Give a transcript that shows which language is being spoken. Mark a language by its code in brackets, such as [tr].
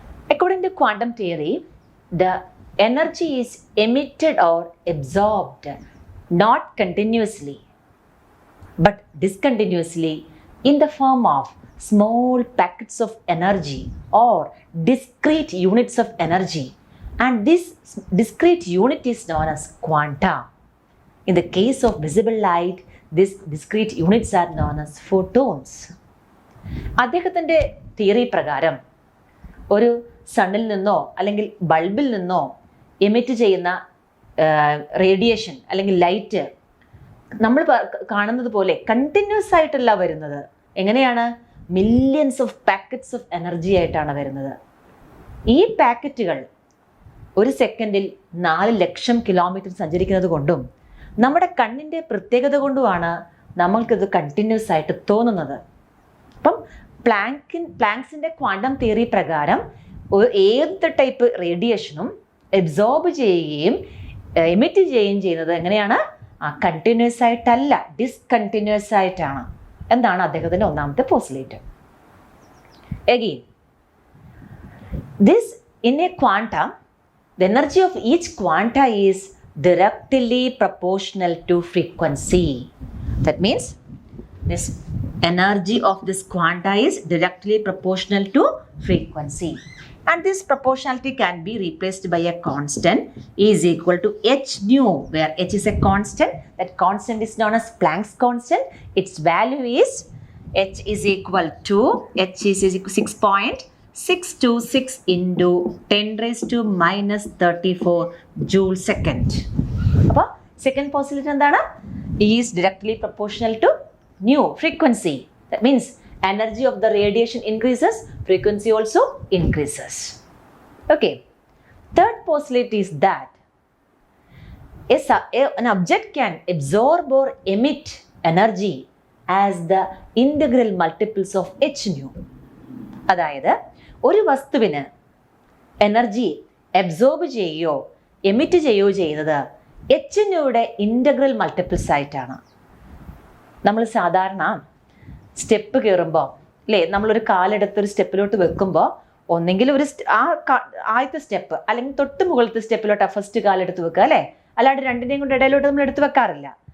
[en] According to quantum theory, the energy is emitted or absorbed not continuously but discontinuously in the form of small packets of energy or discrete units of energy, and this discrete unit is known as quanta. In the case of visible light, these discrete units are known as photons. [ml] അദ്ദേഹത്തിൻ്റെ theory പ്രകാരം ഒരു സണ്ണിൽ നിന്നോ അല്ലെങ്കിൽ ബൾബിൽ നിന്നോ emit ചെയ്യുന്ന radiation അല്ലെങ്കിൽ light നമ്മൾ കാണുന്നത് പോലെ കണ്ടിന്യൂസ് ആയിട്ടല്ല വരുന്നത്. എങ്ങനെയാണ്? Millions of packets of energy ആയിട്ടാണ് വരുന്നത്. ഈ പാക്കറ്റുകൾ ഒരു സെക്കൻഡിൽ 4 ലക്ഷം കിലോമീറ്റർ സഞ്ചരിക്കുന്നത് കൊണ്ടും നമ്മുടെ കണ്ണിൻ്റെ പ്രത്യേകത കൊണ്ടുമാണ് നമ്മൾക്കിത് കണ്ടിന്യൂസ് ആയിട്ട് തോന്നുന്നത്. അപ്പം പ്ലാങ്ക്സിൻ്റെ ക്വാണ്ടം തിയറി പ്രകാരം ഏത് ടൈപ്പ് റേഡിയേഷനും എബ്സോർബ് ചെയ്യുകയും എമിറ്റ് ചെയ്യുകയും ചെയ്യുന്നത് എങ്ങനെയാണ്? കണ്ടിന്യൂസ് ആയിട്ടല്ല, ഡിസ്കണ്ടിന്യൂസ് ആയിട്ടാണ്. എന്താണ് അദ്ദേഹത്തിൻ്റെ ഒന്നാമത്തെ postulate. [en] Again, this in a quantum, the energy of each quanta is directly proportional to frequency. That means this energy of this quanta is directly proportional to frequency. And this proportionality can be replaced by a constant is equal to h nu, where h is a constant. That constant is known as Planck's constant. Its value is h is equal to 6.626 into 10 raised to minus 34 joule second. [ml] അപ്പോൾ second postulate എന്താണ്? [en] Is directly proportional to nu, frequency. That means energy of the radiation increases, frequency also increases. Okay. Third postulate is that an object can absorb or emit energy as the integral multiples of h nu. [ml] അതായത് ഒരു വസ്തുവിന് energy absorb ചെയ്യുകയോ emit ചെയ്യുകയോ ചെയ്യുന്നത് H ന്യൂയുടെ integral multiples ആയിട്ടാണ്. നമ്മൾ സാധാരണ step കയറുമ്പോൾ അല്ലേ, നമ്മളൊരു കാലെടുത്തൊരു സ്റ്റെപ്പിലോട്ട് വെക്കുമ്പോൾ ഒന്നെങ്കിൽ ആദ്യത്തെ സ്റ്റെപ്പ് അല്ലെങ്കിൽ തൊട്ട് മുകളിലത്തെ സ്റ്റെപ്പിലോട്ട് ഫസ്റ്റ് കാലെടുത്ത് വെക്കുക അല്ലേ, അല്ലാണ്ട് രണ്ടിനെയും കൊണ്ട് ഇടയിലോട്ട് നമ്മൾ എടുത്ത് വെക്കാറില്ല.